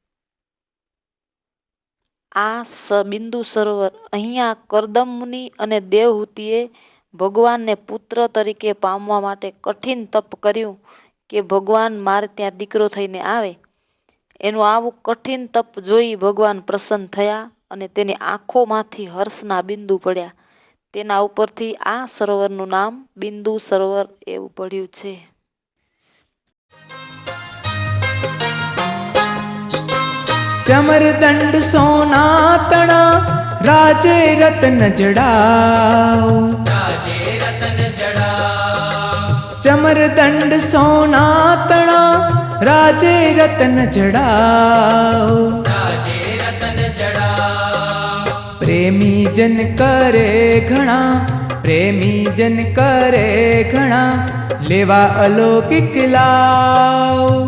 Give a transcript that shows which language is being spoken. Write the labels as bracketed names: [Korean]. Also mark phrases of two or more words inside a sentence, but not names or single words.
[Gujarati] આ બિંદુ સરોવર, અહીંયા કરદમ મુનિ અને દેવહૂતિએ ભગવાનને પુત્ર તરીકે પામવા માટે કઠિન તપ કર્યું કે ભગવાન મારે ત્યાં દીકરો થઈને આવે. એનું આવું કઠિન તપ જોઈ ભગવાન પ્રસન્ન થયા અને તેની આંખોમાંથી હર્ષના બિંદુ પડ્યા. તેના ઉપરથી આ સરોવરનું નામ બિંદુ સરોવર એવું પડ્યું છે. ચમરદંડ સોના તણા રાજે રતન જડાઓ, ચમરદંડ સોના તણા રાજે રતન જડાઓ, પ્રેમી જન કરે ઘણા, પ્રેમી જન કરે ઘણા, લેવા અલૌકિક લાઓ,